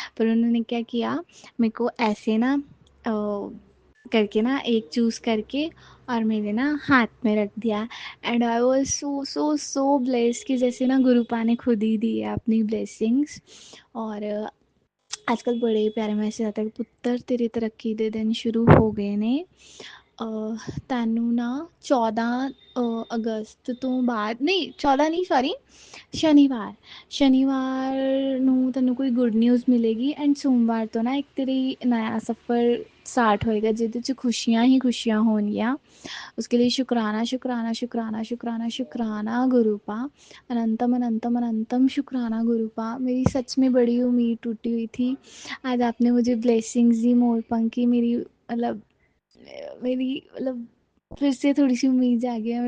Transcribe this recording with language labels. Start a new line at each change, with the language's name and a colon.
Hindi: पर उन्होंने क्या किया, मेरे को ऐसे ना करके ना एक चूज़ करके और मेरे ना हाथ में रख दिया।
English: and I was so so so blessed
Hindi: कि जैसे ना गुरुपा ने खुद ही दी है अपनी ब्लेसिंग्स। और आजकल बड़े प्यारे मैसेज आता है कि
Punjabi: पुत्तर तेरी तरक्की दे दिन शुरू हो गए ने। ਤੈਨੂੰ ਨਾ 14 ਅਗਸਤ ਤੋਂ ਬਾਅਦ, ਨਹੀਂ 14 ਨਹੀਂ ਸੌਰੀ, ਸ਼ਨੀਵਾਰ ਨੂੰ ਤੈਨੂੰ ਕੋਈ ਗੁੱਡ ਨਿਊਜ਼ ਮਿਲੇਗੀ। ਐਂਡ ਸੋਮਵਾਰ ਤੋਂ ਨਾ ਇੱਕ ਤੇਰੀ ਨया ਸਫ਼ਰ स्टार्ट होएगा ਜਿਹਦੇ 'ਚ ਖੁਸ਼ੀਆਂ ਹੀ ਖੁਸ਼ੀਆਂ ਹੋਣਗੀਆਂ।
Hindi: उसके लिए शुक्राना शुक्राना शुक्राना शुक्राना शुक्राना गुरुपा, अनंतम अनंतम अनंतम शुक्राना गुरुपा। मेरी सच में बड़ी उम्मीद टूटी हुई थी, आज आपने मुझे ब्लेसिंग्स दी मोर पंखी, मेरी मतलब फिर से थोड़ी सी उम्मीद जागी है।